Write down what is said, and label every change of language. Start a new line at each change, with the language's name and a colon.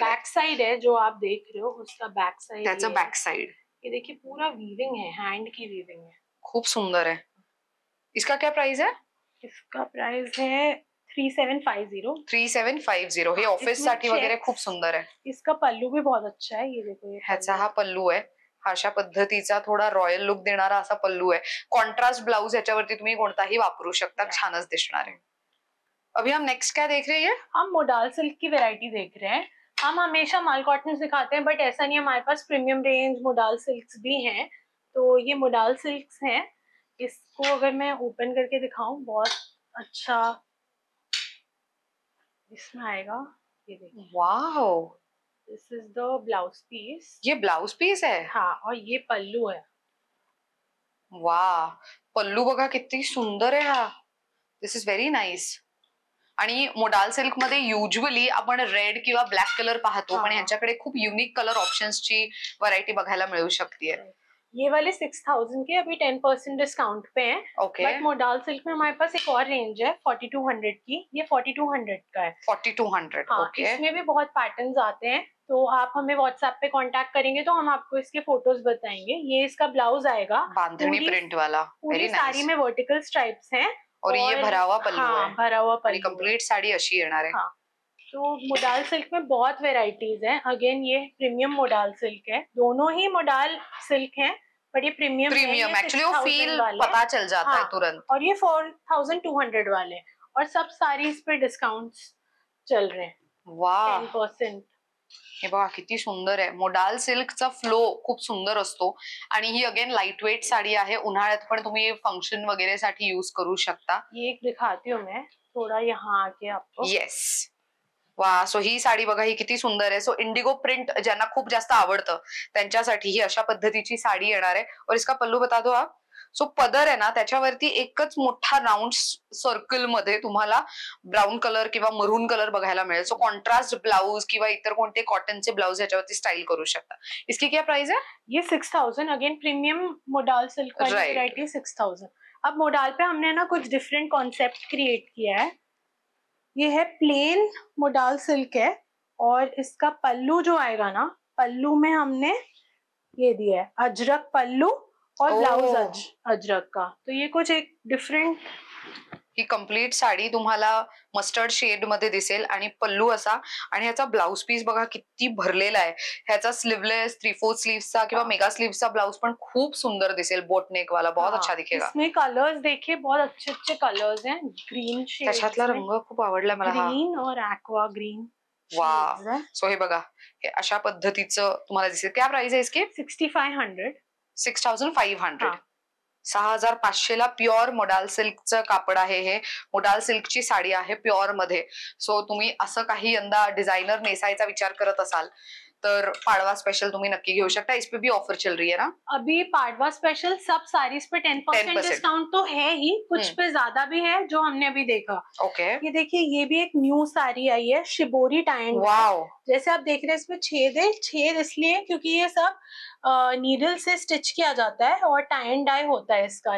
Hindi: Back side है जो आप देख रहे हो उसका बैक साइड.
Marathi: त्याचं बैक साइड
Hindi: ये देखिए पूरा वीविंग है, हैंड की वीविंग है.
Marathi: खूप सुंदर
Hindi: है. इसका क्या प्राइस है? इसका प्राइस है 3750. 3750.
Marathi: हे ऑफिस साठी वगैरे खूप सुंदर आहे.
Hindi: इसका पल्लू भी बहुत अच्छा है. ये देखो
Marathi: ह्याचा हा पल्लू आहे. अशा पद्धतीचा थोड़ा रॉयल लुक देणारा असा पल्लू
Hindi: है.
Marathi: कॉन्ट्रास्ट ब्लाउज याच्यावरती तुम्ही कोणताही वापरू शकता, छानच दिसणार आहे.
Hindi: अभी हम नेक्स्ट क्या देख रहे हैं? हम मोडाल सिल्क की वैरायटी देख रहे हैं. हम हमेशा माल कॉटन दिखाते हैं बट ऐसा नहीं है, हमारे पास प्रीमियम रेंज मोडाल सिल्क्स भी हैं. तो ये मोडाल सिल्क्स हैं. इसको अगर मैं ओपन करके दिखाऊं बहुत अच्छा इसमें आएगा. ये देखिए. Wow.
English: This is the blouse piece.
Hindi: ये ब्लाउज पीस है? हाँ. और ये पल्लू है. वाह.
Marathi: पल्लू बघा किती सुंदर आहे हा.
English: This is very nice.
Marathi: आणि मोडाल सिल्क मध्ये युजली आपण रेड किंवा ब्लॅक कलर पाहतो पण यांच्याकडे खूप युनिक कलर ऑप्शन्सची व्हरायटी बघायला मिळू शकते.
Hindi: ये वाले 6000 के अभी 10% डिस्काउंट पे हैं. बट मोडाल सिल्क में हमारे पास एक और रेंज है 4200 की. ये 4200 का है. 4200.
English: Okay.
Hindi: इसमें भी बहुत पैटर्न्स आते हैं तो आप हमें व्हाट्सएप पे कांटेक्ट करेंगे तो हम आपको इसके फोटोज बताएंगे. ये इसका ब्लाउज आएगा बांधनी प्रिंट वाला. पूरी साड़ी में वर्टिकल स्ट्राइप्स हैं और ये भरा हुआ पल्लू है. भरा हुआ पल्लू.
Marathi: कंप्लीट साड़ी अशी येणार आहे.
Hindi: तो मोडाल सिल्क में बहुत वेराइटीज हैं. अगेन ये प्रीमियम मोडाल सिल्क है. दोनों ही मोडाल सिल्क हैं बट ये प्रीमियम एक्चुअली वो फील पता चल जाता है तुरंत. और ये 4200 वाले और सब साड़ीज पे डिस्काउंट्स चल रहे हैं. वाह. 10%.
Marathi: हे बघा किती सुंदर आहे. मोडाल सिल्कचा फ्लो खूप सुंदर असतो आणि ही अगेन लाइट वेट साडी आहे. उन्हाळ्यात पण तुम्ही फंक्शन वगैरे साठी यूज करू शकता.
Hindi: ये एक दिखाती हूँ मैं थोड़ा यहाँ आके आपको.
English: Yes. वा.
Marathi: सो ही साडी बघा ही किती सुंदर आहे. सो इंडिगो प्रिंट ज्यांना खूप जास्त आवडतं त्यांच्यासाठी ही अशा पद्धतीची साडी येणार आहे.
Hindi: और इसका पल्लू बता दो आप.
Marathi: सो पदर आहे ना त्याच्यावरती एकच मोठा राउंड सर्कल मध्ये तुम्हाला ब्राउन कलर किंवा मरून कलर बघायला मिळेल. सो कॉन्ट्रास्ट ब्लाउज किंवा इतर कोणते कॉटनचे ब्लाउज याच्यावरती स्टाइल करू शकता.
Hindi: इसकी क्या प्राइस है? ये 6000. अगेन प्रीमियम मोडाल सिल्क का वैरायटी 6000. अब मोडाल पे हमने ना कुछ डिफरेंट कॉन्सेप्ट क्रिएट किया है. ये है प्लेन मोडाल सिल्क है और इसका पल्लू जो आएगा ना, पल्लू में हमने ये दिया है अजरक पल्लू और ब्लाउज अजरक का. तो ये कुछ एक डिफरेंट.
Marathi: ही कंप्लीट साडी तुम्हाला मस्टर्ड शेड मध्ये दिसेल आणि पल्लू असा आणि ह्याचा ब्लाउज पीस बघा किती भरलेला आहे. ह्याचा स्लीवलेस 3/4 स्लीव्सचा किंवा मेगा स्लीव्सचा ब्लाउज पण खूप सुंदर दिसेल.
Hindi: बोट नेक वाला बहुत अच्छा दिखेगा. इसमें कलर्स देखिए बहुत अच्छे अच्छे कलर्स हैं.
English: Green shade.
Marathi: त्याच्यातला रंग खूप आवडला मला.
English: Green और aqua green. वाह.
Marathi: सो हे बघा हे अशा पद्धतीचं तुम्हाला दिसेल.
Hindi: क्या प्राइस
Marathi: आहे
Hindi: इसकी? 6500. 6500.
Marathi: 6500 ला प्युअर मोडाल सिल्कचं कापड आहे. हे मोडाल सिल्कची साडी आहे प्युअर मध्ये. सो तुम्ही असं काही यंदा डिझायनर नेसायचा विचार करत असाल तर पाडवा स्पेशल तुम्ही नक्की घेऊ शकता.
Hindi: इस पे भी ऑफर चल रही है ना अभी? पाडवा स्पेशल सब साड़ीज पे 10% डिस्काउंट तो है ही, कुछ पे ज्यादा भी है जो हमने अभी देखा.
English: okay,
Hindi: ये देखिए, ये भी एक न्यू साड़ी आई है, शिबोरी टाइन. वाओ, जैसे आप देख रहे हैं इसमें छेद है. छेद इसलिए क्योंकि ये सब नीडल से स्टिच किया जाता है और टाई एंड डाई होता है इसका.